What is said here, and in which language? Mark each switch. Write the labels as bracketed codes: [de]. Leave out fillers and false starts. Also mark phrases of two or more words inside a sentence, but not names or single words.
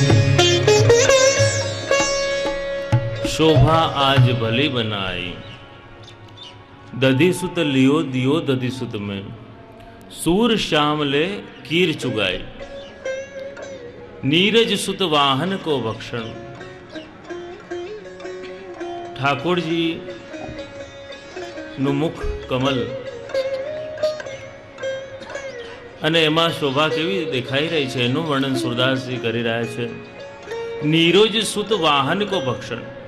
[bra] शोभा आज भली बनाई. दधी सुत लियो दियो दधी सुत में, सूर श्याम ले कीर चुगाई, नीरज सुत वाहन को भक्षण. [gu] ઠાકોરજી નું મુખ કમલ અને એમાં શોભા કેવી દેખાઈ રહી છે એનું વર્ણન સુરદાસજી કરી રહ્યા છે. [bra] नीरज सुत वाहन को भक्षण.